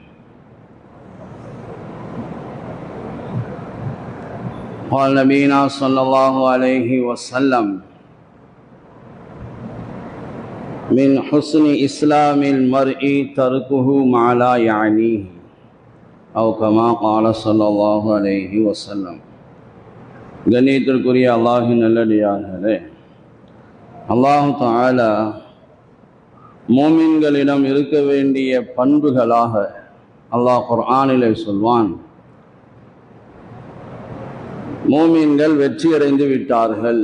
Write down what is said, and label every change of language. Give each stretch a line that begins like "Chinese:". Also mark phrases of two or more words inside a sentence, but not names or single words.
Arabic: قال نبينا صلى الله عليه وسلم من حسن إسلام المرء تركه ما لا يعنيه أو كما قال صلى الله عليه وسلم.
Tamil: கண்ணியத்திற்குரிய அல்லாஹ்வின் நல்லடியார்களே,
Arabic: الله تعالى
Tamil: மூமின்களிடம் இருக்க வேண்டிய பண்புகளாக அல்லாஹ் குர்ஆனிலே சொல்வான், மூமின்கள் வெற்றியடைந்து விட்டார்கள்.